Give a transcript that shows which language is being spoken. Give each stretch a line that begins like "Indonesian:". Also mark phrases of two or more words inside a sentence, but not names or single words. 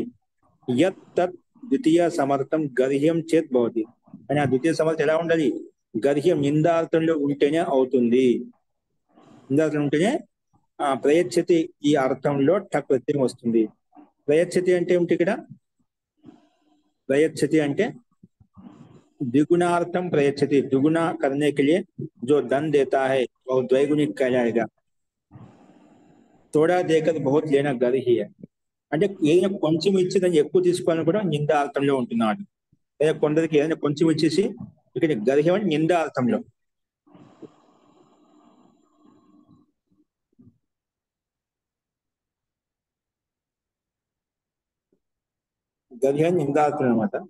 Sanskrit: యత్ తత్ ద్వితీయ సమర్థం గర్హ్యం చేత్ భవతి.
Telugu: అని ఆ ద్వితీయ సమర్థం ఎలా ఉండాలి? గర్హ్యం నిందార్థంలో ఉంటేనే అవుతుంది. నిందార్థం ఉంటేనే ప్రయచ్చతి ఈ అర్థంలో ఠక్ ప్రత్యయం వస్తుంది. ప్రయచ్చతి అంటే ఏమిటి? ఇక్కడ प्रयच्छति అంటే
Sanskrit: द्विगुणार्थम प्रयच्छति,
Hindi: दुगुना करने के लिए जो धन देता है वो द्वैगुणिक कहलाएगा. थोड़ा देकर बहुत लेना गर ही है.
Telugu: అంటే ఏదైనా కొంచెం ఇచ్చి దాన్ని ఎక్కువ తీసుకోవాలని కూడా నిందా అర్థంలో ఉంటున్నాడు. లేదా కొందరికి ఏదైనా కొంచెం ఇచ్చేసి ఇక్కడ గర్హ్యం అంటే నిందా అర్థంలో. గర్హ్యం నిందార్థం అనమాట.